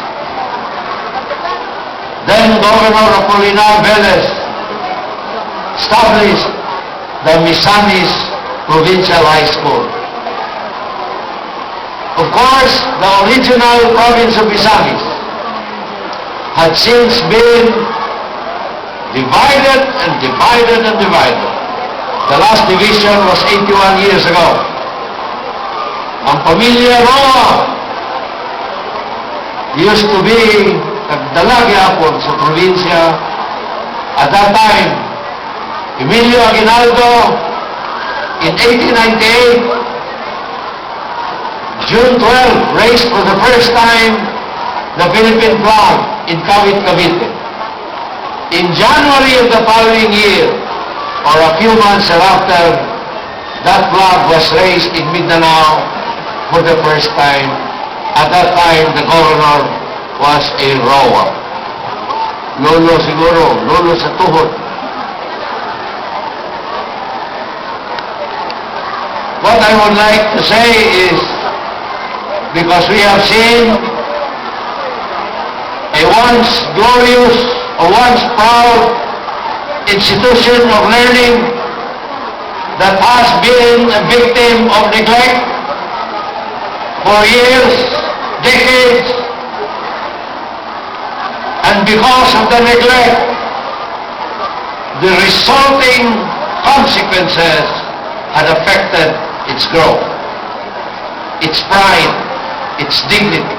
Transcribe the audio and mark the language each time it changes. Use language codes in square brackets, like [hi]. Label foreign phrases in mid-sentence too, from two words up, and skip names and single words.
[en] Then Governor Apolinar Velez established the Misamis Provincial High School. Of course, the original province of Misamis had since been divided and divided and divided. The last division was 81 years ago. [ceb] Ang pamilya Roa [en] used to be [ceb] nagdalagi hapon sa probinsya. [en] At that time, Emilio Aguinaldo, in 1898, June 12, raised for the first time the Philippine flag in Kawit, Cavite. In January of the following year, or a few months thereafter, that flag was raised in Mindanao for the first time. At that time, the governor was a Roa. [tl] Lolo siguro, lolo sa tuhod. [en] What I would like to say is, because we have seen a once glorious, a once proud institution of learning that has been a victim of neglect for years, decades, and because of the neglect, the resulting consequences had affected its growth, its pride, its dignity.